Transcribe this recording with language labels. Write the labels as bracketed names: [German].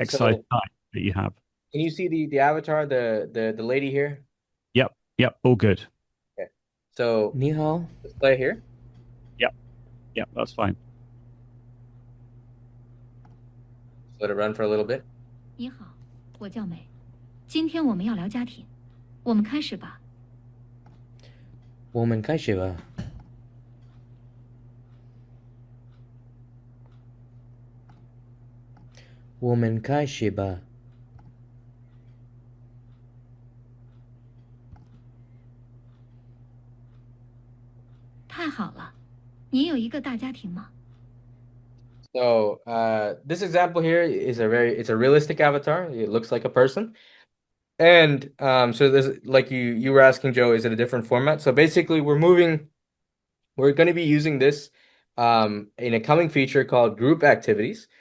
[English] exercise so type that you have. can you see the avatar, the lady here? Yep, all good. Okay. So [Chinese] 你好， [English] let's play here. Yep, that's fine. Let it run for a little bit. [Chinese] 你好，我叫美，今天我们要聊家庭，我们开始吧。我们开始吧。我们开始吧。太好了，你有一个大家庭吗？ [English] So this example here is it's a realistic avatar. It looks like a person. And so there's like you were asking Joe, is it a different format? So basically we're going to be using this in a coming feature called group activities.